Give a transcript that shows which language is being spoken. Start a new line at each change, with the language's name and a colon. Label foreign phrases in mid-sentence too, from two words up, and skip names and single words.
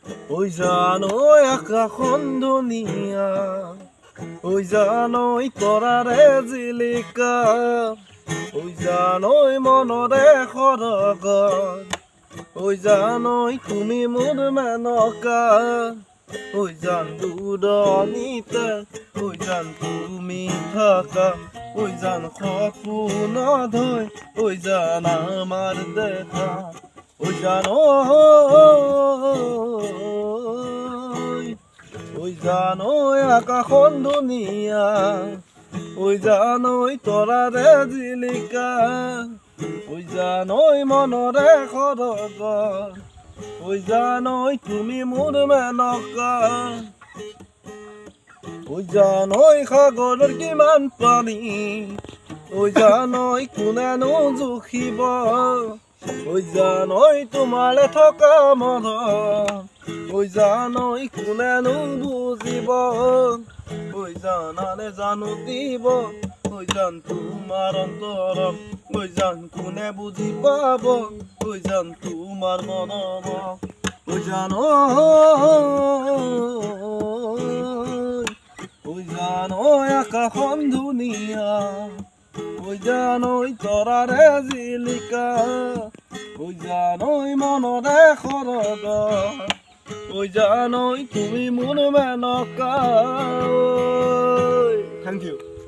Assamese: ওই জানো আকাশখন ধুনীয়া, ওই জানই তৰাৰে জিলিকা, ওই জানই মনৰে সৰগৰ, ওই জানই তুমি মোৰ মেনকা, ওই জান দূৰণিতে, ওই জান তুমি থাকা, ওই জান সপোনত হৈ, ওই জান আমাৰ দেখা, ওই জান ওই জানই আকাশখন ধুনীয়া, ওই জানই তৰাৰে জিলিকা, ওই জানই মনৰে সৰগৰ, ওই জানই তুমি মোৰ মেনকা, ওই জানই সাগৰৰ কিমান পানী, ওই জানই কোনেনো জুখিব, ওই জানই তোমাৰে থকা মৰম, ওই জানই কোনেনো বুজিব, ওই জানানে জানো দিব, ওই জান তোমাৰ অন্তৰম, ওই জান কোনে বুজি পাব, ওই জান তোমাৰ মনম, ওই জান ওই জানই আকাশখন ধুনীয়া, ওই জানই তৰাৰে জিলিকা, ওই জানই মনৰে সৰগৰ, ওই জানই তুমি মোৰ মেনকা।
English: thank you.